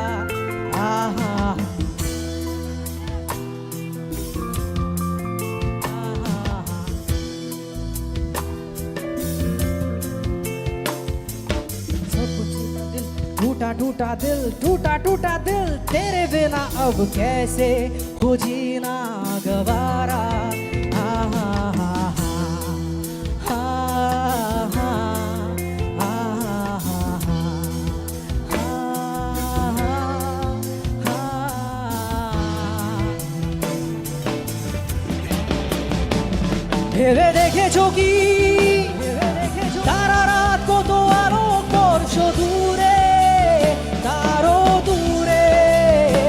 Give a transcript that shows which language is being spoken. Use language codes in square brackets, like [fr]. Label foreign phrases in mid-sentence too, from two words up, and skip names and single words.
[hi] आहा टूटा टूटा दिल, टूटा टूटा दिल, तेरे बिना अब कैसे हो जीना गवारा। [bn] आहा हा हा हा आहा हा ভেবে দেখেছো কি তারা রাত কত আলো করছো দূরে, তারও দূরে